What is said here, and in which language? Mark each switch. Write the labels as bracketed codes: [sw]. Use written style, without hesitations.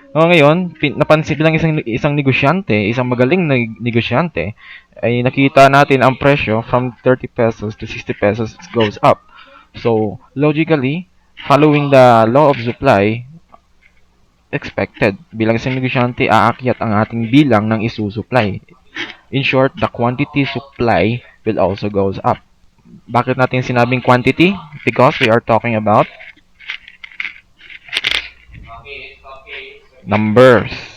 [tl] O ngayon, napansin bilang isang negosyante, isang magaling na negosyante, ay nakita natin ang presyo [en] from 30 pesos to 60 pesos goes up. So, logically, following the law of supply, expected. [tl] Bilang isang negosyante, aakyat ang ating bilang ng isusupply. [en] In short, the quantity supply will also goes up. [tl] Bakit natin sinabing quantity? [en] Because we are talking about numbers.